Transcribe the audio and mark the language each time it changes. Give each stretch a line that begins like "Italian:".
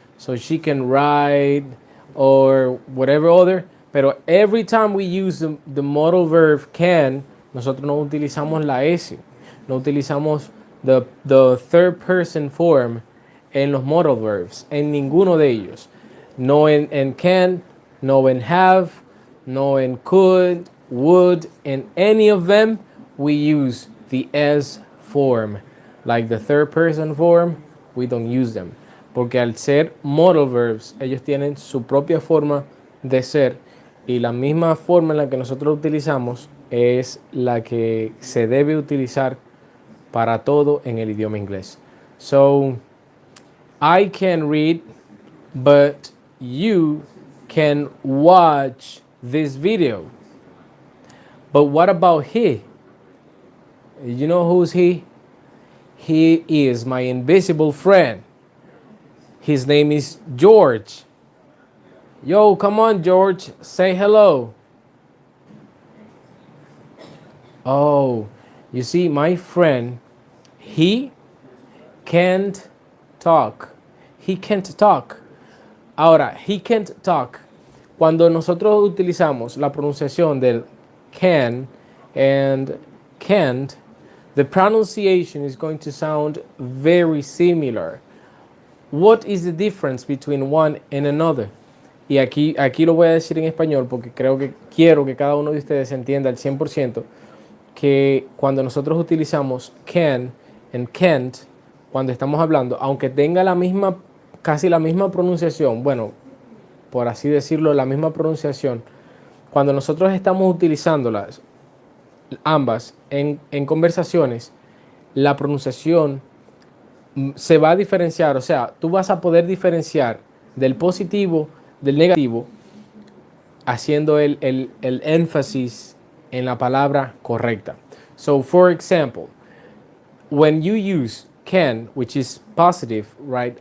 English: So she can ride or whatever other,
Spanish: pero
English: every time we use the modal verb can,
Spanish: nosotros no utilizamos la S, no utilizamos
English: the third person form
Spanish: en los
English: modal verbs,
Spanish: en ninguno de ellos. No en
English: can,
Spanish: no en
English: have,
Spanish: no en
English: could, would, in any of them, we use the S form. Like the third person form, we don't use them.
Spanish: Porque al ser modal verbs, ellos tienen su propia forma de ser y la misma forma en la que nosotros utilizamos es la que se debe utilizar para todo en el idioma inglés.
English: So, I can read, but you can watch this video. But what about he? You know who's he? He is my invisible friend. His name is George. Yo, come on, George, say hello. Oh, you see, my friend, he can't talk. He can't talk. Ahora, he can't talk.
Spanish: Cuando nosotros utilizamos la pronunciación del
English: can and can't, the pronunciation is going to sound very similar. What is the difference between one and another?
Spanish: Y aquí lo voy a decir en español porque quiero que cada uno de ustedes entienda al 100% que cuando nosotros utilizamos can and can't, cuando estamos hablando, aunque tenga casi la misma pronunciación, bueno, por así decirlo, la misma pronunciación, cuando nosotros estamos utilizándolas ambas en conversaciones, la pronunciación se va a diferenciar, o sea, tú vas a poder diferenciar del positivo del negativo haciendo el énfasis en la palabra correcta.
English: So, for example, when you use can, which is positive, right?